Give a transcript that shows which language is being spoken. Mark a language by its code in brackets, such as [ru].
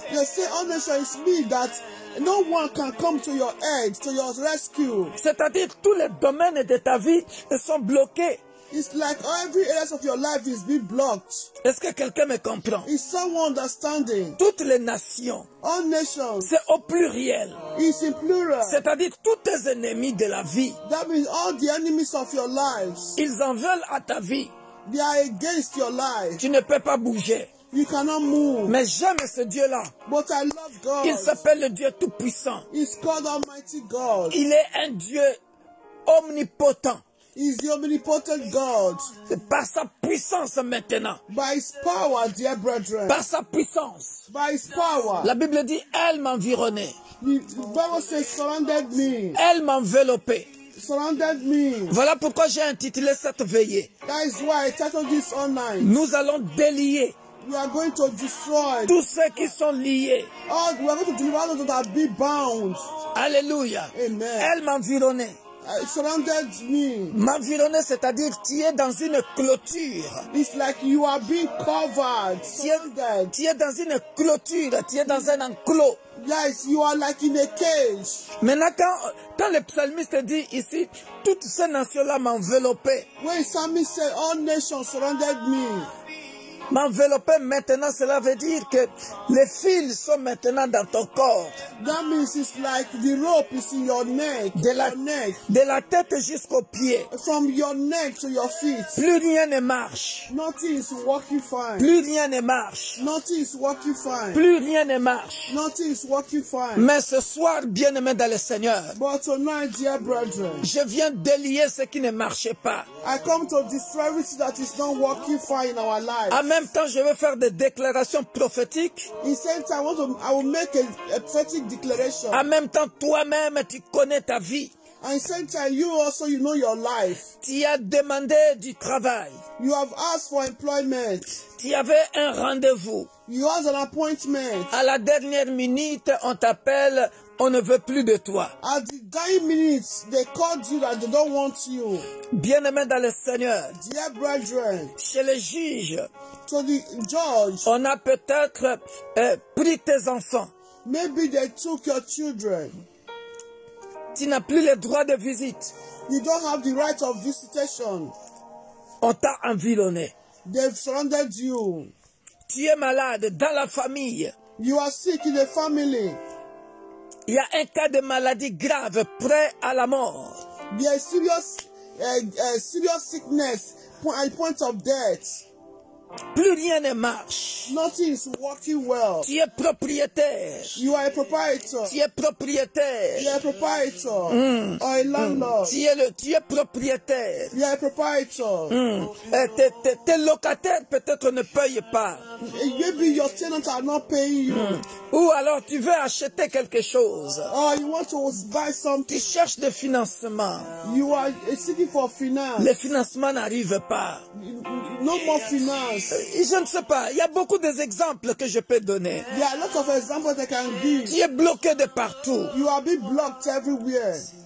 [en] They say all nations mean that no one can come to your aid, to your rescue. [fr] C'est-à-dire, tous les domaines de ta vie sont bloqués. [en] It's like every area of your life is being blocked. [fr] Est-ce que quelqu'un me comprend? [en] Is someone understanding? [fr] Toutes les nations, [en] All nations. [fr] c'est au pluriel. [en] It's in plural. [fr] C'est-à-dire tous tes ennemis de la vie. [en] That means all the enemies of your lives. [fr] Ils en veulent à ta vie. [en] They are against your life. [fr] Tu ne peux pas bouger. [en] You cannot move. [fr] Mais j'aime ce Dieu-là. [en] But I love God. [fr] Il s'appelle le Dieu Tout-Puissant. [en] He's called Almighty God. [fr] Il est un Dieu omnipotent. [en] He's the omnipotent God. [fr] Par sa puissance maintenant. [en] By his power, dear brethren. [fr] Par sa puissance. [en] By his power. [fr] La Bible dit, elle m'environnait. [en] The Bible says, surrounded me. [fr] Elle m'enveloppait. [en] Surrounded me. [fr] Voilà pourquoi j'ai intitulé cette veillée. [en] That is why I titled this online. [fr] Nous allons délier [en] We are going to destroy [fr] tous ceux qui sont liés. [en] we are going to deliver all those that are be bound. Alléluia. Amen. [fr] Elle m'environnait. [en] Surrounded me. [fr] M'environner, c'est-à-dire tu es dans une clôture. [en] It's like you are being covered. Surrounded. [fr] Tu es dans une clôture, tu es dans un enclos. [en] Yes, you are like in a cage. [fr] Maintenant, quand le psalmiste dit ici, toutes ces nations-là m'enveloppaient. [en] When Psalmist said, all nations surrounded me. [fr] M'envelopper maintenant, cela veut dire que les fils sont maintenant dans ton corps. [en] That means it's like the rope is in your neck. [fr] De la tête jusqu'aux pieds. [en] From your neck to your feet. [fr] Plus rien ne marche. [en] Nothing is working fine. [fr] Plus rien ne marche. [en] Nothing is working fine. [fr] Plus rien ne marche. [en] Nothing is working fine. [fr] Mais ce soir, bien-aimé dans le Seigneur, [en] but tonight, dear brethren, [fr] je viens délier ce qui ne marchait pas. [en] I come to destroy everything that is not working fine in our lives. [fr] En même temps, je veux faire des déclarations prophétiques. [en] In same time, I will make a prophetic declaration. [fr] En même temps, toi-même, tu connais ta vie. [en] And same time, you know your life. [fr] Tu as demandé du travail. [en] You have asked for employment. [fr] Tu avais un rendez-vous. [en] You had an appointment. [fr] À la dernière minute, on t'appelle, on ne veut plus de toi. [en] At the dying minutes, they called you that they don't want you. [fr] Bien-aimé dans le Seigneur, [en] dear brethren, [fr] chez le juge, [en] to the judge, [fr] on a peut-être pris tes enfants. [en] Maybe they took your children. [fr] Tu n'as plus le droit de visite. [en] You don't have the right of visitation. [fr] On t'a environné. [en] They've surrounded you. [fr] Tu es malade dans la famille. [en] You are sick in the family. [fr] Il y a un cas de maladie grave près à la mort. [en] There is serious sickness at point of death. [fr] Plus rien ne marche. [en] Nothing is working well. [fr] Tu es propriétaire. [en] You are a proprietor. [fr] Tu es propriétaire. [en] You are a proprietor. Or a landlord. [fr] Tu es propriétaire. [en] You are a proprietor. [fr] Tes locataires peut-être ne payent pas. [en] Maybe your tenants are not paying you. [fr] Ou alors tu veux acheter quelque chose. [en] Or you want to buy something. [fr] Tu cherches des financements. [en] You are seeking for finance. [fr] Les financements n'arrivent pas. [en] No more finance. [fr] Je ne sais pas. Il y a beaucoup d'exemples que je peux donner. [en] There are lots of examples I can give. [fr] Tu es bloqué de partout. [en] You are being blocked everywhere.